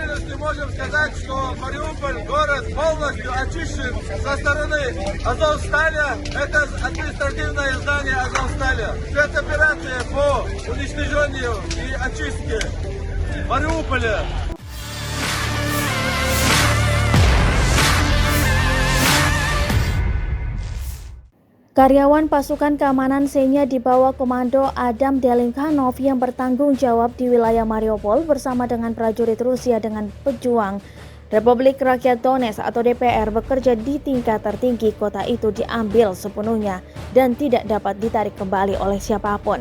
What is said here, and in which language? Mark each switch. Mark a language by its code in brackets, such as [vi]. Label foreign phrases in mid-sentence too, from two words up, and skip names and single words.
[ru] сегодня можем сказать, что Мариуполь, город, полностью очищен со стороны Азовстали. Это административное здание Азовстали. Спецоперация по уничтожению и очистке Мариуполя. [id] Karyawan pasukan keamanan Senya di bawah komando Adam Delinkhanov yang bertanggung jawab di wilayah Mariupol bersama dengan prajurit Rusia dengan pejuang Republik Rakyat Donetsk atau DPR bekerja di tingkat tertinggi kota itu diambil sepenuhnya dan tidak dapat ditarik kembali oleh siapapun.